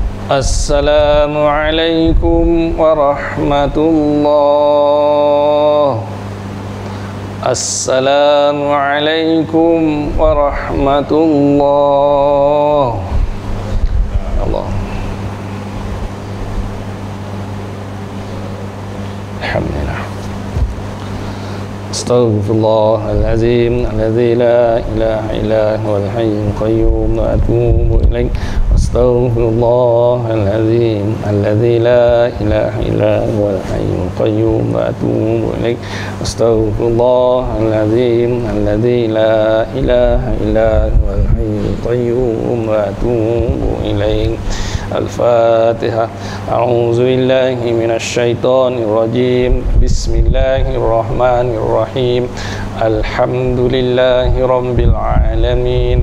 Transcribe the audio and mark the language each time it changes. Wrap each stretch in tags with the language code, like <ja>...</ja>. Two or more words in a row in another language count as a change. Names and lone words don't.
<ar>السلام عليكم ورحمة الله. السلام عليكم ورحمة الله. الله. الحمد لله. أستغفر الله العظيم الذي لا إله إلا هو الحي القيوم وأتوب إليه. أستغفر الله العظيم الذي لا إله إلا هو الحي القيوم وأتوب إليه. أستغفر الله العظيم الذي لا إله إلا هو الحي القيوم وأتوب إليه. Al-Fatihah. أعوذ بالله من الشيطان الرجيم. بسم الله الرحمن الرحيم. الحمد لله رب العالمين.</ar>